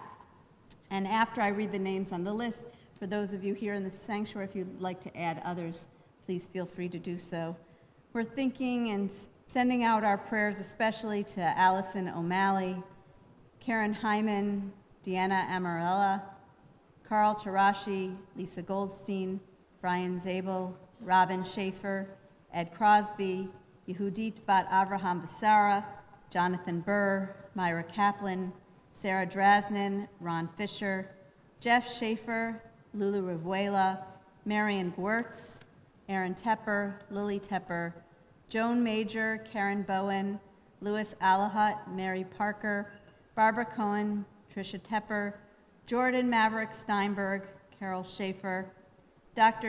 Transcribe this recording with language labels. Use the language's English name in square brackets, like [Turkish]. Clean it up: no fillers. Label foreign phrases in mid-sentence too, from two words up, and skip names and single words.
[English] And after I read the names on the list, for those of you here in the sanctuary, if you'd like to add others, please feel free to do so. We're thinking and sending out our prayers especially to Allison O'Malley, Karen Hyman, Deanna Amarella, Carl Tarashi, Lisa Goldstein, Brian Zabel, Robin Schaefer, Ed Crosby, Yehudit Bat Avraham Vasara, Jonathan Burr, Myra Kaplan, Sarah Drasnin, Ron Fisher, Jeff Schaefer, Lulu Rivuela, Marion Gwertz, Aaron Tepper, Lily Tepper, Joan Major, Karen Bowen, Louis Alahut, Mary Parker, Barbara Cohen, Tricia Tepper, Jordan Maverick Steinberg, Carol Schaefer, Dr.